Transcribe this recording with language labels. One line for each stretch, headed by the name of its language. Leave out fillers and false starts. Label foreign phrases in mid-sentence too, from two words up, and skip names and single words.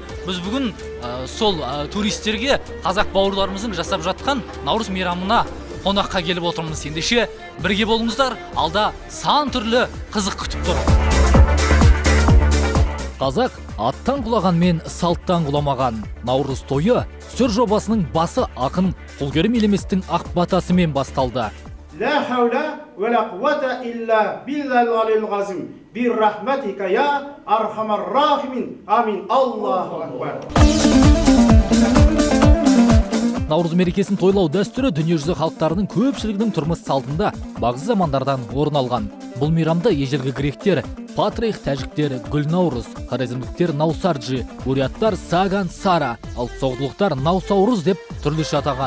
Kazakh: Біз бүгін сол туристерге қазақ бауырларымыздың жасап жатқан Наурыз мейрамына қонаққа келіп отырмыз. Ендеше бірге болыңыздар, алда сан түрлі қызық күтіп тұр. Қазақ аттан құлағанмен салттан құламаған. Наурыз тойы сүр жобасының басы ақын Құлгерім Елеместің ақ батасымен басталды.
Arabic: لا حول ولا قوة إلا بالله العلي العظيم. برحمتك يا أرحم الراحمين. آمين. الله أكبر.
Kazakh: Наурыз мерекесін тойлау дәстүрі дүниежүзі халықтарының көпшілігінің тұрмыс салтында бағзы замандардан орын алған. Бұл мейрамда ежелгі гректер Патрих, тәжіктер Гүлнаурыз, хорезмдіктер Наусарджи, буряттар Саган Сара, ал соғдылықтар Наусаурыз деп түрліше атаған.